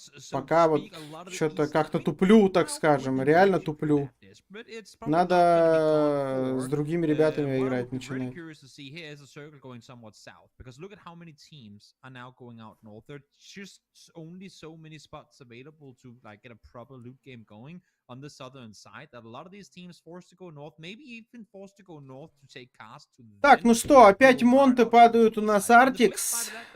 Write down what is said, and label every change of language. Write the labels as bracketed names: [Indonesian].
[Russian] Пока вот что-то как-то туплю, так скажем, реально туплю. Надо с другими ребятами играть, начинать. [English] Curious to see here is a circle going somewhat south, because look at how many teams are now going out north. There's just only so many spots available to like get a proper loot game going on the southern side, that a lot of these teams forced to go north, maybe even forced to go north to take cast to. [Russian] Так, ну что, опять монты падают у нас Артикс.